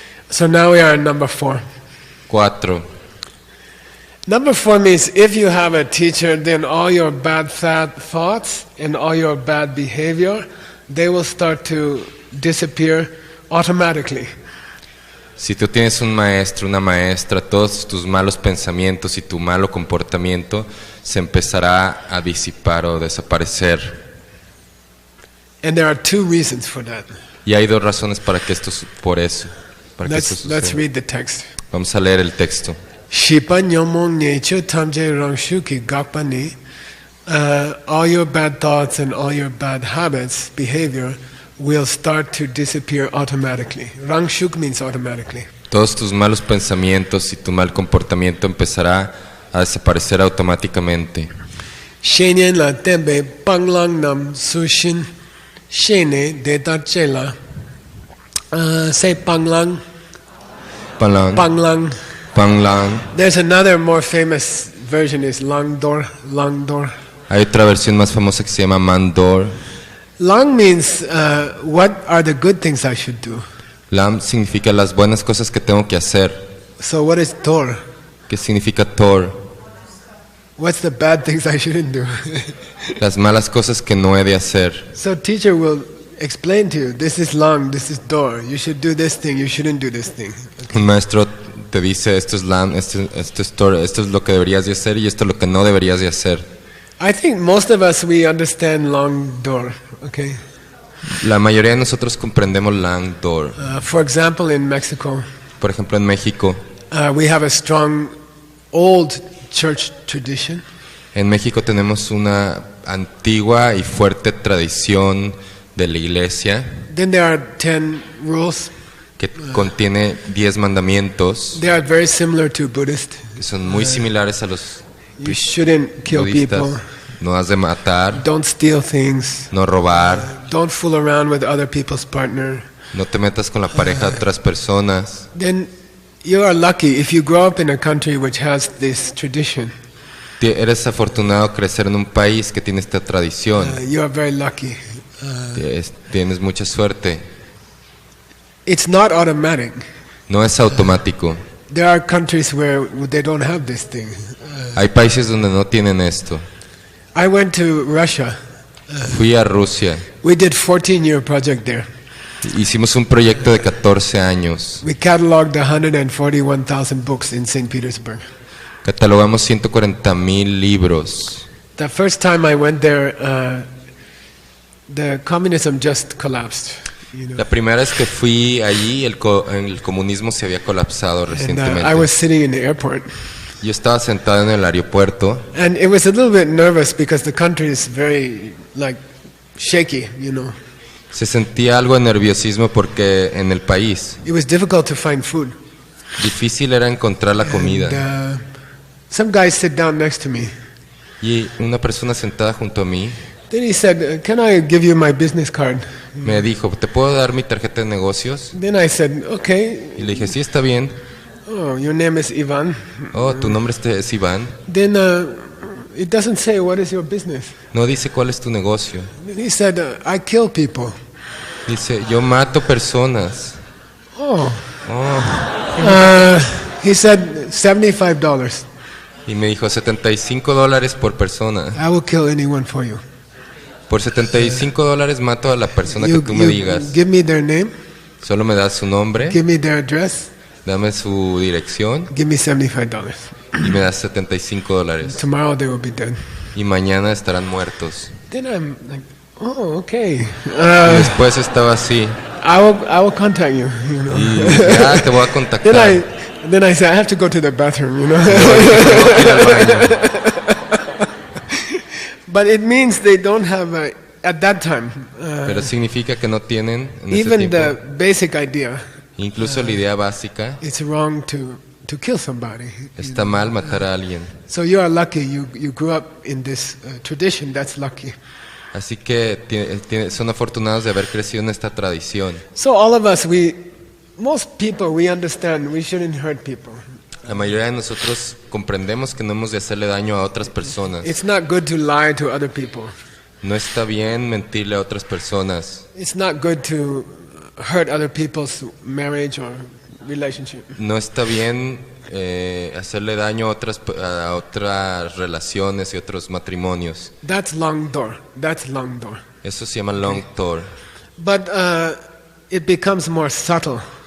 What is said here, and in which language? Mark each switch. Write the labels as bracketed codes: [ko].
[en] So now we are at number 4. 4. Number 4 means if you have a teacher, then all your bad thoughts and all your bad behavior, they will start to disappear automatically. [es] Si tú tienes un maestro, una maestra, todos tus malos pensamientos y tu malo comportamiento se empezará a disipar o desaparecer. [en] And there are two reasons for that. [es] Y hay dos razones para que esto por eso. Para que esto [en] Let's [es] suceda. [en] read the text. [es] Vamos a leer el texto. [bo] Shipa nyomong neche tamje rangshuki gakpani. [en] All your bad thoughts and all your bad habits, behavior, will start to disappear automatically. Rangshuk means automatically. [es] Todos tus malos pensamientos y tu mal comportamiento empezará a desaparecer automáticamente. [bo] Shenyen la tembe panglang nam sushin shene deta chela. [en] Say panglang. [bo] Panglang. Panglang. Panglang. [en] There's another more famous version is langdor. Langdor. [es] Hay otra versión más famosa que se llama Mandor. [en] Lang means what are the good things I should do. [es] Lam significa las buenas cosas que tengo que hacer. [en] So what is Tor? [es] ¿Qué significa Tor? [en] What's the bad things I shouldn't do? [es] Las malas cosas que no he de hacer. [en] So teacher will explain to you, this is Lang, this is Tor. You should do this thing, you shouldn't do this thing. [es] Un maestro te dice, esto es Lam, esto es Tor, esto es lo que deberías de hacer y esto es lo que no deberías de hacer. [en] I think most of us, we understand Lang Dor, okay? [es] La mayoría de nosotros comprendemos Lang Dor. [en] For example, in Mexico, [es] Por ejemplo, en México. [en] we have a strong old church tradition. [es] En México tenemos una antigua y fuerte tradición de la iglesia [en] Then there are 10 rules. [es] que contiene 10 mandamientos [en] They are very similar to Buddhist. [es] que son muy similares a los [en] You shouldn't kill [es] budistas. [en] people. [es] No has de matar, [en] Don't steal things. [es] no robar, [en] Don't fool around with other people's partner. [es] no te metas con la pareja de otras personas. [en] Then you are lucky if you grow up in a country which has this tradition. [es] Eres afortunado crecer en un país que tiene esta tradición. [en] You are very lucky. [es] Tienes mucha suerte. [en] It's not automatic. [es] No es automático. [en] There are countries where they don't have this thing. [es] Hay países donde no tienen esto. [en] I went to Russia. [es] Fui a Rusia. [en] We did 14-year project there. [es] Hicimos un proyecto de 14 años. [en] We cataloged 141,000 books in St. Petersburg. [es] Catalogamos 140,000 libros. [en] The first time I went there, the communism just collapsed. You know. [es] La primera vez que fui allí, el comunismo se había colapsado [en] And [es] recientemente. [en] I was sitting in the airport. [es] Yo estaba sentado en el aeropuerto [en] And it was a little bit nervous because the country is very, like, shaky, you know. [es] Se sentía algo de nerviosismo porque en el país [en] It was difficult to find food. [es] difícil era encontrar la comida. [en] And, some guy sit down next to me. [es] Y una persona sentada junto a mí [en] Then he said, can I give you my business card? [es] me dijo, ¿te puedo dar mi tarjeta de negocios? [en] Then I said, okay. [es] Y le dije, sí, está bien. [en] Oh, your name is Ivan. [es] Oh, tu nombre es Iván. [en] Then it doesn't say what is your business. [es] No dice cuál es tu negocio. [en] Then he said, I kill people. [es] Dice, yo mato personas. Oh. Oh. [en] He said $75. [es] Y me dijo, $75 por persona. [en] I will kill anyone for you. [es] Por $75 mato a la persona que tú me digas. [en] Give me their name. [es] Solo me das su nombre, [en] Give me their address. [es] dame su dirección [en] Give me $75. [es] y me das $75. [en] Tomorrow they will be dead. [es] Y mañana estarán muertos. [en] Then I'm like, oh, okay. [es] Y después estaba así. [en] I will contact you. You know. [es] Y ya te voy a contactar. [en] Then I said I have to go to the bathroom. You know. [es] Tengo que ir al baño. [en] But it means they don't have at that time. [es] Pero significa que no tienen en ese [en] Even [es] tiempo. [en] the basic idea. [es] Incluso la idea básica, [en] It's wrong to kill somebody. [es] está mal matar a alguien. [en] So you are lucky. You grew up in this tradition. That's lucky. [es] Así que son afortunados de haber crecido en esta tradición. [en] So all of us, most people, we understand we shouldn't hurt people. [es] La mayoría de nosotros comprendemos que no hemos de hacerle daño a otras personas. [en] It's not good to lie to other people. [es] No está bien mentirle a otras personas. [en] It's not good to hurt other people's marriage or relationship. [es] No está bien hacerle daño a otras relaciones y otros matrimonios. [en] That's long door. That's long door. [es] Eso se llama long tour. [en] But it becomes more subtle.